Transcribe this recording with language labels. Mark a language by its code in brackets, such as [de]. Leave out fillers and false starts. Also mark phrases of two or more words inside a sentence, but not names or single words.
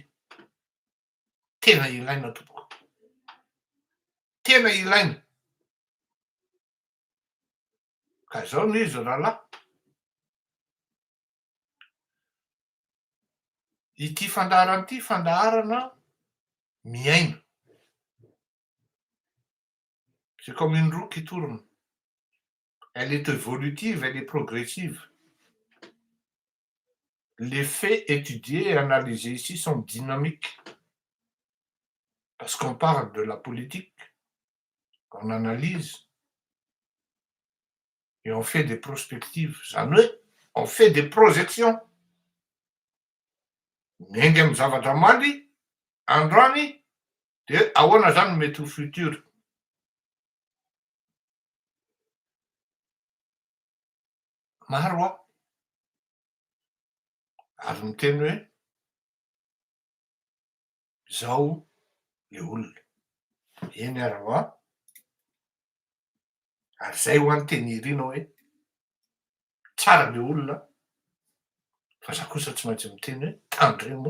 [mg] Tena ilaina tompoko, tena ilaina. Ka zao ny izy rahalahy, ity fandaharana ity fandaharana miaina. [fr] C'est comme une roue qui tourne. Elle est évolutive, elle est progressive. Les faits étudiés et analysés ici sont dynamiques. Parce qu'on parle de la politique, on analyse et on fait des prospectives. On fait des projections. [mg] Miainga amin'ny zavatra maly androany de ahoana zany mety ho futur. Maro aho ary miteny hoe zao le olona, eny ary ho aho, ary zay ho an'ny teny irina hoe tsara le olona, fa za kosa tsy maintsy miteny hoe tandremo.